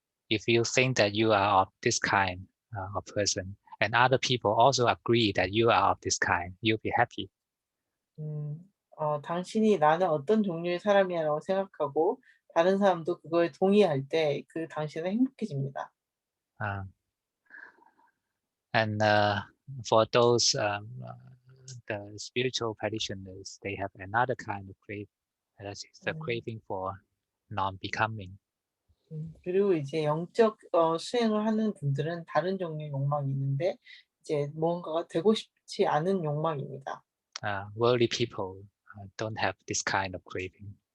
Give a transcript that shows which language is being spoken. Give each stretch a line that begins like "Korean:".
English: If you think that you are of this kind of person, and other people also agree that you are of this kind, you'll be happy.
Korean: 당신이 나는 어떤 종류의 사람이야라고 생각하고 다른 사람도 그거에 동의할 때 그 당신은 행복해집니다.
English: And for those the spiritual practitioners, they have another kind of craving. That is the craving for non-becoming.
Korean: 그리고 이제 영적 수행을 하는 분들은 다른 종류의 욕망이 있는데 이제 무언가가 되고 싶지 않은 욕망입니다.
English: Worldly people don't have this kind of craving.